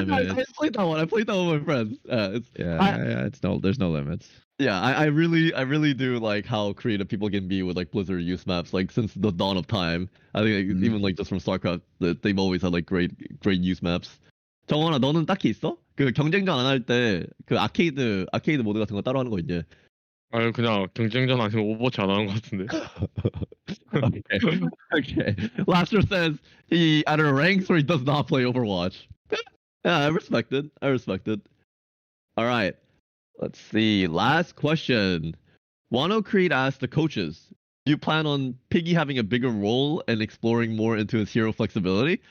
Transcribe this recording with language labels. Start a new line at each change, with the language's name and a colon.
English: limits. I played that one. I played that one with my friends. There's no limits. Yeah, I really do like how creative people can be with like Blizzard use maps. Like since the dawn of time, I think like, even like just from StarCraft, they've always had like great use maps.
Korean: 정원아, 너는 딱히 있어? 그 경쟁전 안 할 때 그 아케이드 모드 같은 거 따로 하는 거 있냐? 아니 그냥 경쟁전 아니면 오버워치 안 하는 것 같은데.
English: Okay. Lastro says he either ranks or he does not play Overwatch. Yeah, I respect it. All right. Let's see. Last question. Wano Creed asked the coaches, do you plan on Piggy having a bigger role and exploring more into his hero flexibility?